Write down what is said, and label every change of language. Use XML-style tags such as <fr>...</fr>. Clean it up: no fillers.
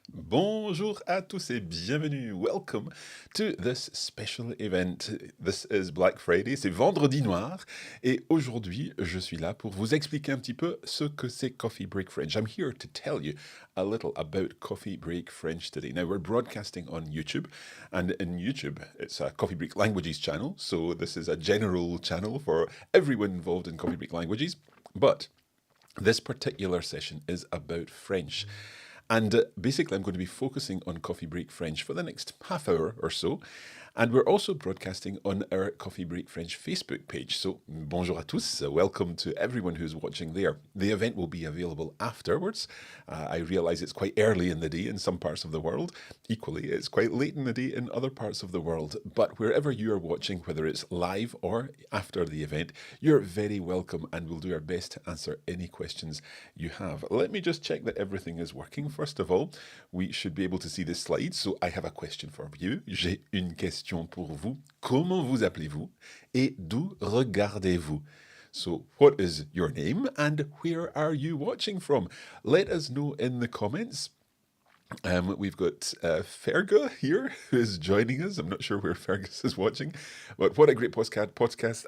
<fr>Bonjour à tous et bienvenue.</fr> <en>Welcome to this special event. This is Black Friday,</en> <fr>c'est Vendredi Noir. Et aujourd'hui, je suis là pour vous expliquer un petit peu ce que c'est Coffee Break French.</fr> <en>I'm here to tell you a little about Coffee Break French today. Now, we're broadcasting on YouTube, and in YouTube, it's a Coffee Break Languages channel. So this is a general channel for everyone involved in Coffee Break Languages. But this particular session is about French. And basically, I'm going to be focusing on Coffee Break French for the next half hour or so. And we're also broadcasting on our Coffee Break French Facebook page. So,</en> <fr>bonjour à tous.</fr> <en>Welcome to everyone who's watching there. The event will be available afterwards. I realize it's quite early in the day in some parts of the world. Equally, it's quite late in the day in other parts of the world. But wherever you are watching, whether it's live or after the event, you're very welcome, and we'll do our best to answer any questions you have. Let me just check that everything is working. First of all, we should be able to see this slide. So I have a question for you.</en> <fr>J'ai une question pour vous. Comment vous appelez-vous et d'où regardez-vous?</fr> <en>So, what is your name and where are you watching from? Let us know in the comments. We've got Fergus here who is joining us. I'm not sure where Fergus is watching, but what a great podcast.</en>